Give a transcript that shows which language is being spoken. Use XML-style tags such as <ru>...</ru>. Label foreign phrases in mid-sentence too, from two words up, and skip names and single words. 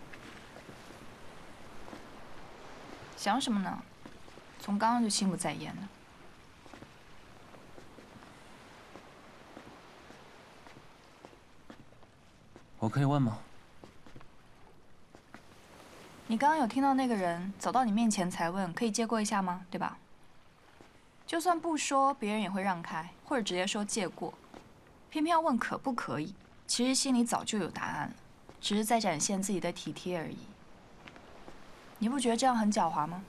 <zh>想什么呢？从刚刚就心不在焉了。我可以问嗎？你刚刚有聽到那個人走到你面前才問，可以借過一下嗎？對吧？就算不說，別人也會讓開，或者直接說借過。偏偏要問可不可以，其實心裡早就有答案了，只是在展現自己的體貼而已。你不覺得這樣很狡猾嗎？</zh>